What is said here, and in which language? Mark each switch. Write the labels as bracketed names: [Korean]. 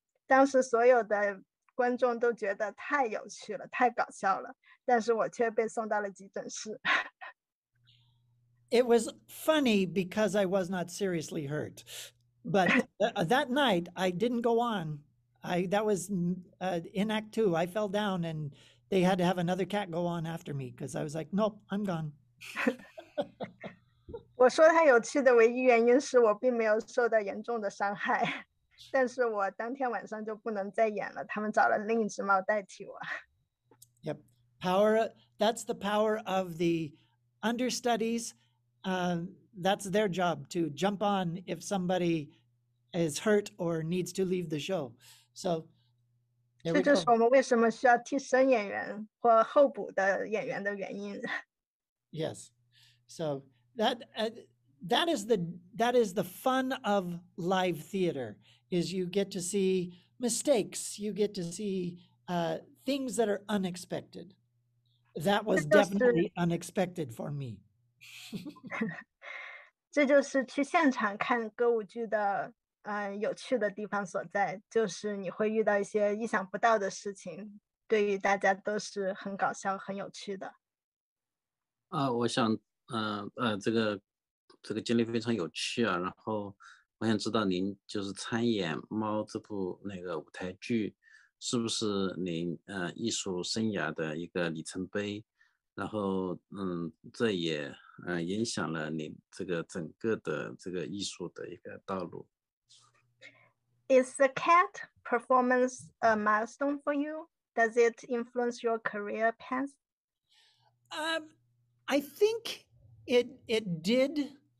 [Chinese] 当时所有的观众都觉得太有趣了，太搞笑了，但是我却被送到了急诊室。 [English] It was funny because I was not seriously hurt, but that night I didn't go on. That was in Act 2. I fell down and they had to have another cat go on after me because I was like, nope, I'm gone. [Chinese] 我说它有趣的唯一原因是我并没有受到严重的伤害，但是我当天晚上就不能再演了，他们找了另一只猫代替我。 [English] Yep, that's the power of the understudies. That's their job to jump on if somebody is hurt or needs to leave the show. So [Chinese] 这就是我们为什么需要替身演员或候补的演员的原因。 [English] Yes, so that is the fun of live theater. Is you get to see mistakes, you get to see things that are unexpected. That was definitely unexpected for me. [Chinese] 这就是去现场看歌舞剧的有趣的地方所在，就是你会遇到一些意想不到的事情，对于大家都是很搞笑、很有趣的。我想，这个经历非常有趣啊。然后我想知道您就是参演《猫》这部那个舞台剧，是不是您艺术生涯的一个里程碑？然后这也影响了您这个整个的这个艺术的一个道路。 [English] Is the cat performance a milestone for you? Does it influence your career path? I think it did.